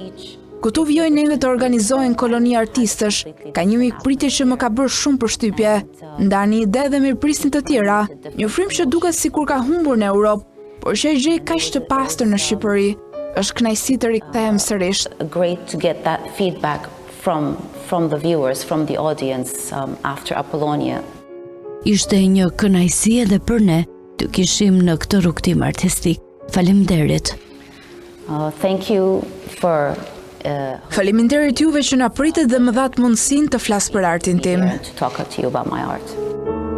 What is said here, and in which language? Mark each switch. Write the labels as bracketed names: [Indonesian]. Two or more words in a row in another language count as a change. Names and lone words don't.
[Albanian] Këtu vijojnë neve të organizojnë koloni artistësh. Ka një mikpritje që më ka bërë shumë përshtypje. Ndani ide dhe mirëprisni të tjera. Një frymë që duket sikur ka humbur në Europë, por që e gjej kaq të pastër në Shqipëri. Është kënaqësi të rikthehem sërish. [English] Great to get that feedback from the viewers, from the audience after Apollonia. [Albanian] Ishte një kënaqësi edhe për ne të kishim në këtë rrugtim artistik. Faleminderit. [English] Thank you for [Albanian] Faleminderit juve që na pritet dhe më dhat mundësinë të flas për artin tim. [English] to talk to you about my art.